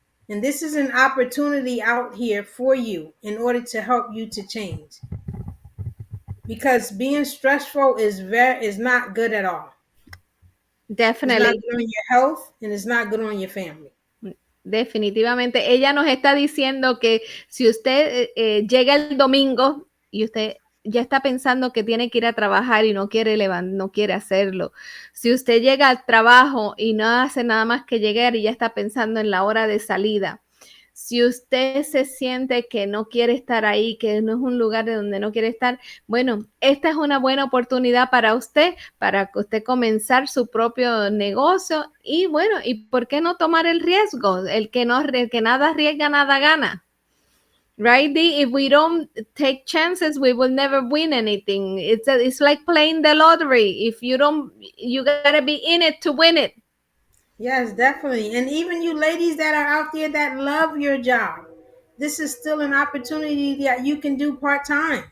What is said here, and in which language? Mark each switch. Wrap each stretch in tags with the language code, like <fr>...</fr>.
<en>And this is an opportunity out here for you in order to help you to change. Because being stressful is not good at all. It's not Definitely. good on your health and it's not good on your family.</en> <es>Definitivamente. Ella nos está diciendo que si usted llega el domingo y usted ya está pensando que tiene que ir a trabajar y no quiere hacerlo. Si usted llega al trabajo y no hace nada más que llegar y ya está pensando en la hora de salida. Si usted se siente que no quiere estar ahí, que no es un lugar de donde no quiere estar, bueno, esta es una buena oportunidad para usted comenzar su propio negocio y bueno, ¿y por qué no tomar el riesgo? El que nada arriesga, nada gana.</es> <en>Right, Dee? If we don't take chances, we will never win anything. It's like playing the lottery. If you don't, you gotta be in it to win it. Yes, definitely. And even you ladies that are out there that love your job, this is still an opportunity that you can do part-time.</en>